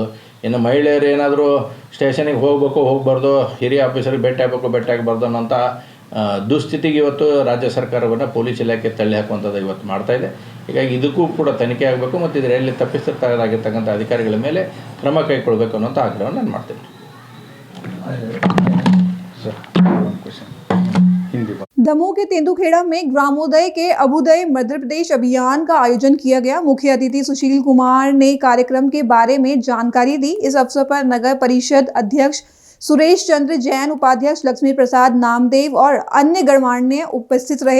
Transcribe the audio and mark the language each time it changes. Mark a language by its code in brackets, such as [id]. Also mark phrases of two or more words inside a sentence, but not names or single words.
[kn] ಇನ್ನು ಮಹಿಳೆಯರು ಏನಾದರೂ ಸ್ಟೇಷನಿಗೆ ಹೋಗಬಾರ್ದು, ಹಿರಿಯ ಆಫೀಸರಿಗೆ ಭೇಟಿ ಆಗಬಾರ್ದು ಅನ್ನೋಂಥ ದುಸ್ಥಿತಿಗೆ ಇವತ್ತು ರಾಜ್ಯ ಸರ್ಕಾರವನ್ನು ಪೊಲೀಸ್ ಇಲಾಖೆ ತಳ್ಳಿ ಹಾಕುವಂಥದ್ದು ಇವತ್ತು ಮಾಡ್ತಾಯಿದೆ. ಹೀಗಾಗಿ ಇದಕ್ಕೂ ಕೂಡ ತನಿಖೆ ಆಗಬೇಕು ಮತ್ತು ಇದರಲ್ಲಿ ತಪ್ಪಿಸಿರ್ತಕ್ಕಂಥ ಅಧಿಕಾರಿಗಳ ಮೇಲೆ ಕ್ರಮ ಕೈಗೊಳ್ಳಬೇಕು ಅನ್ನೋಂಥ ಆಗ್ರಹವನ್ನು ನಾನು ಮಾಡ್ತೀನಿ. [hi] दमोह के तेंदुखेड़ा में ग्रामोदय के अभुदय मध्य प्रदेश अभियान का आयोजन किया गया। मुख्य अतिथि सुशील कुमार ने कार्यक्रम के बारे में जानकारी दी। इस अवसर पर नगर परिषद अध्यक्ष सुरेश चंद्र जैन, उपाध्यक्ष लक्ष्मी प्रसाद नामदेव और अन्य गणमान्य उपस्थित रहे।